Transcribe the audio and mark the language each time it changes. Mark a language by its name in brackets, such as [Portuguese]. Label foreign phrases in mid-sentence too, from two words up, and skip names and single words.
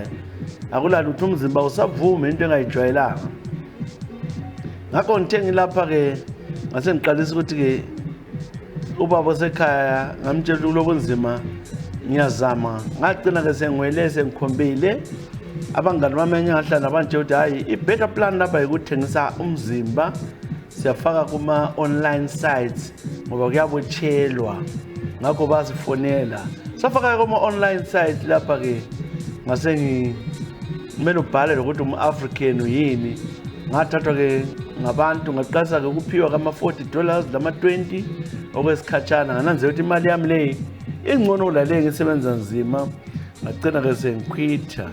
[North Ndebele] Akulali ukuthi umzimba usavume into engayijwayelanga. Ngakho ngithe ngilapha ke ngase ngiqalisa ukuthi ke ubaba osekhaya ngamtshela kulobunzima ngiyazama ngagcina ke sengwele sengikhombile abangani bami engahlala nabanje ukuthi hayi i- [English] better plan [North Ndebele] lapha ukuthengisa umzimba siyafaka kuma [English] online sites [North Ndebele] ngoba kuyabotshelwa ngakho basifonela safaka kuma [English] online sites [North Ndebele] lapha ke ngase ngimele ubhale ukuthi umu-African yini ngathathwa ke ngabantu ngaqalisa ke ukuphiwa kama$40 lama-20 okwesikhatshana ngananzela ukuthi imali yami le ingcono lale ngisebenza nzima ngagcina ke sengikhwitha.